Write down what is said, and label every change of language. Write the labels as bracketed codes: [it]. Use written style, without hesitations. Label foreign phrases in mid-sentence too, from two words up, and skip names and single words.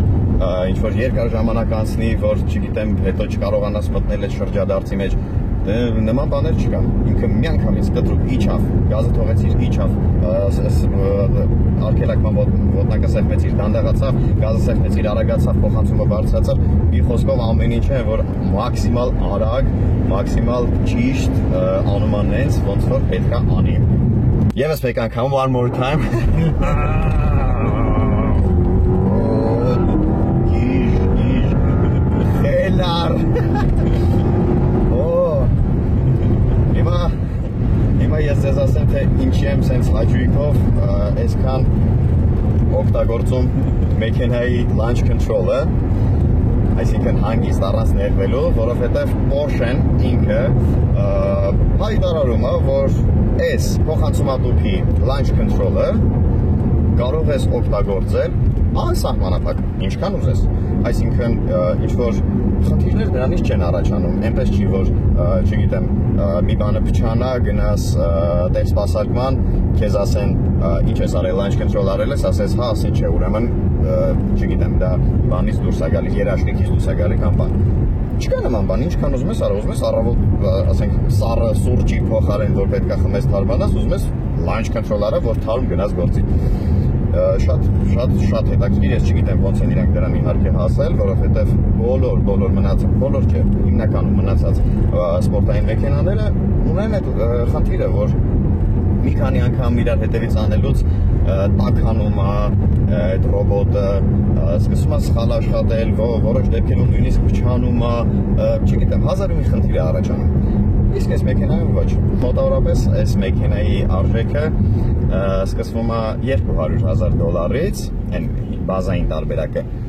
[hy] ինչ-որ երկար ժամանակ անցնի, որ չգիտեմ, հետո չկարողանաս մտնել այդ շրջադարձի մեջ։ Նման բաներ չկան, ինքը միանգամից կտրուկ իջավ, գազը թողեցիր, իջավ, արգելակման ոտնակը սեղմեցիր, դանդաղացավ, գազը սեղմեցիր, արագացավ, փոխանցումը բարձրացավ, մի խոսքով ամեն ինչ է, որ մաքսիմալ արագ, մաքսիմալ ճիշտ անում է նենց, ոնց որ պետք է անի։ Եվս մեկ անգամ, [en] one more time։ [hy] Խելար։ Հիմա ես ձեզ ասեմ, թե ինչի եմ սենց հաճույքով այսքան օգտագործում մեքենայի [en] launch control- [hy] ը, այսինքն հանգիստ առանց ներվելու, որովհետև Porsche-ն ինքը հայտարարում է, որ այս փոխանցումատուփի [en] launch control- [hy] ը կարող ես օգտագործել անսահմանափակ, ինչքան ուզես, այսինքն ինչ-որ խնդիրներ դրանից չեն առաջանում, այնպես չի, որ, չգիտեմ, մի բանը փչանա, գնաս տեղ սպասարկման, քեզ ասեն, ինչ ես արել, [en] launch control [hy] արել ես, ասես, հա, ասին չէ, ուրեմն, չգիտեմ, դա բանից դուրս է գալի, երաշնիկից դուրս է գալի կամ բան։ Չկա նման բան, ինչքան ուզում ես արա, ուզում ես առավոտ, ասենք, սառը սուրճի փոխարեն, որ պետք է խմես թարմանաս, ուզում ես [en] launch control [hy] արա, որ թարմ գնաս գործի։ Շատ հետաքրքիր, ես չգիտեմ ոնց են իրանք դրան իհարկե հասել, որովհետև բոլոր մնացած, բոլոր չէ, հիմնականում մնացած սպորտային մեքենաները ունեն այդ խնդիրը, որ մի քանի անգամ իրար հետևից անելուց տաքանում է այդ ռոբոտը, սկսում է սխալ աշխատել, որոշ դեպքերում նույնիսկ փչանում է, չգիտեմ, հազար մի խնդիր է առաջանում։ Իսկ այս մեքենայում ոչ։ Մոտավորապես այս մեքենայի արժեքը սկսվում է $200,000-ից, այն բազային տարբերակը։